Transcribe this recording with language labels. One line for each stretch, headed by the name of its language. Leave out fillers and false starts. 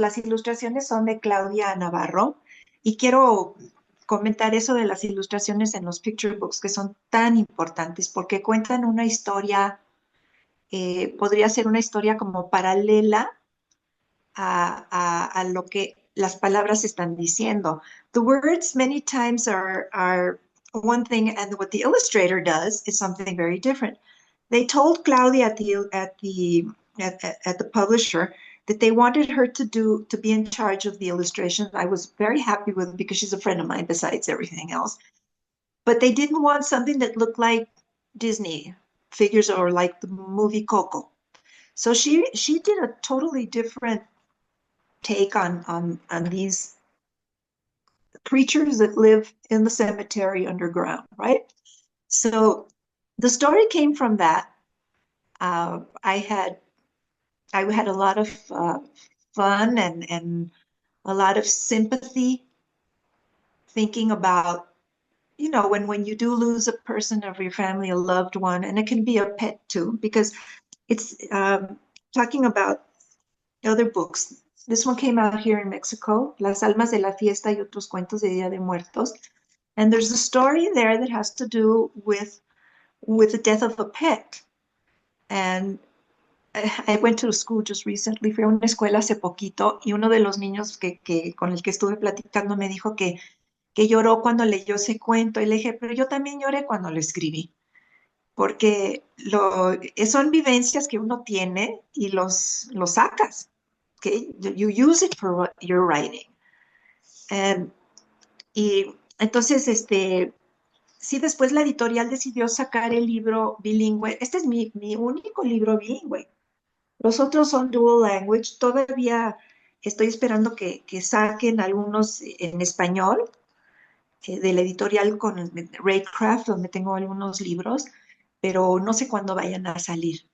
Spanish: Las ilustraciones son de Claudia Navarro. Y quiero comentar eso de las ilustraciones en los picture books, que son tan importantes porque cuentan una historia, podría ser una historia como paralela a lo que las palabras están diciendo.
English: The words many times are one thing, and what the illustrator does is something very different. They told Claudia at the publisher that they wanted her to be in charge of the illustration. I was very happy with it because she's a friend of mine besides everything else. But they didn't want something that looked like Disney figures or like the movie Coco. So she did a totally different take on these creatures that live in the cemetery underground, right? So the story came from that. I had a lot of fun and a lot of sympathy thinking about, you know, when you do lose a person of your family, a loved one, and it can be a pet too, because it's talking about other books. This one came out here in Mexico, Las Almas de la Fiesta y otros cuentos de Día de Muertos. And there's a story there that has to do with the death of a pet. And I went to school just recently,
Spanish: fui a una escuela hace poquito y uno de los niños con el que estuve platicando me dijo que lloró cuando leyó ese cuento y le dije, pero yo también lloré cuando lo escribí, porque son vivencias que uno tiene y los sacas, okay?
English: You use it for your writing.
Spanish: Y entonces, sí, después la editorial decidió sacar el libro bilingüe. Este es mi único libro bilingüe. Los otros son dual language. Todavía estoy esperando que saquen algunos en español de la editorial con Raycraft, donde tengo algunos libros, pero no sé cuándo vayan a salir.